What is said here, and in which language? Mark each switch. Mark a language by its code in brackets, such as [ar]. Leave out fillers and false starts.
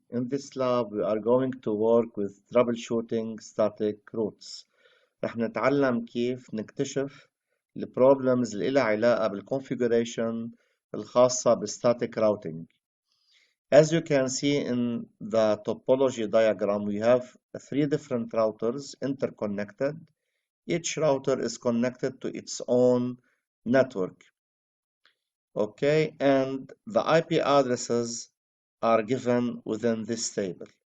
[en] In this lab we are going to work with troubleshooting static routes. [ar] رح نتعلم كيف نكتشف البروبلمز اللي لها علاقة بالconfiguration الخاصة بالstatic routing. [en] As you can see in the topology diagram, we have three different routers interconnected. Each router is connected to its own network. Okay, and the IP addresses are given within this table.